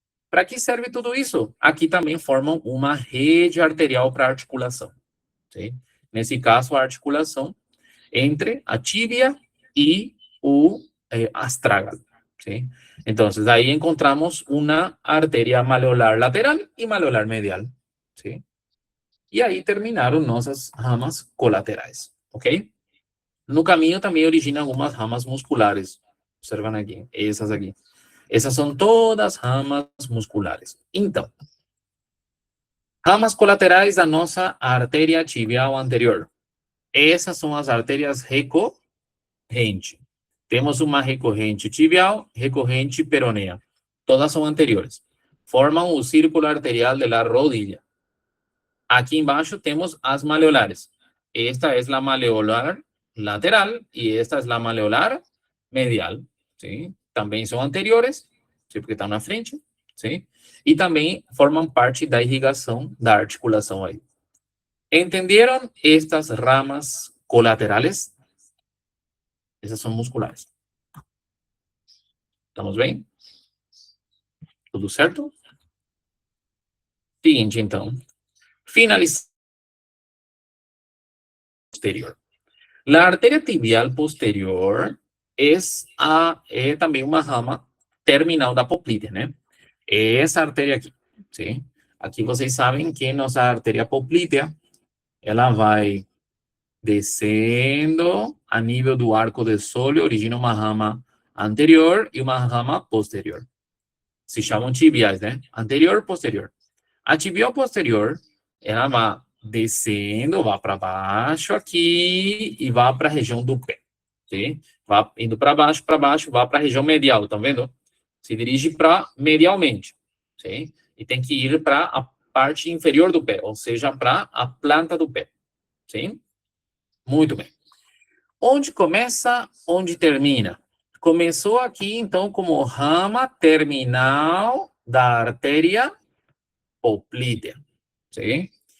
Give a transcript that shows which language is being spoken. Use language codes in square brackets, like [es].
[pt] Para que serve tudo isso? Aqui também formam uma rede arterial para articulação. ¿Sí? Nesse caso, a articulação entre a tíbia e o astrágalo. ¿Sí? [es] Entonces, ahí encontramos una arteria maleolar lateral y maleolar medial. [pt] ¿Sí? E aí terminaram nossas ramas colaterais. Ok? No caminho também origina algumas ramas musculares. Observam aqui, essas aqui. Essas são todas ramas musculares. Então, ramas colaterais da nossa artéria tibial anterior. Essas são as artérias recorrentes. Temos uma recorrente tibial, recorrente peronea. Todas são anteriores. Formam o círculo arterial da rodilha. Aqui embaixo temos as maleolares. Esta é a maleolar lateral e esta é a maleolar medial. ¿Sí? Também são anteriores, ¿sí? Porque estão na frente. ¿Sí? E também formam parte da irrigação da articulação aí. ¿Entenderam estas ramas colaterales? Essas são musculares. Estamos bem? Tudo certo? Seguinte, então. Finalizando. Posterior. La arteria tibial posterior é também uma rama terminal da poplítea, né? Essa artéria aqui, sim? Aqui vocês sabem que nossa artéria poplítea, ela vai descendo a nível do arco de sólio, origina uma rama anterior e uma rama posterior. Se chamam tibiais, né? Anterior e posterior. A tibial posterior, ela vai descendo, vai para baixo aqui e vai para a região do pé. Sim? Vai indo para baixo, vai para a região medial, estão vendo? Se dirige para medialmente. Sim? E tem que ir para a parte inferior do pé, ou seja, para a planta do pé. Sim? Muito bem. Onde começa, onde termina? Começou aqui, então, como rama terminal da artéria poplítea. Sim?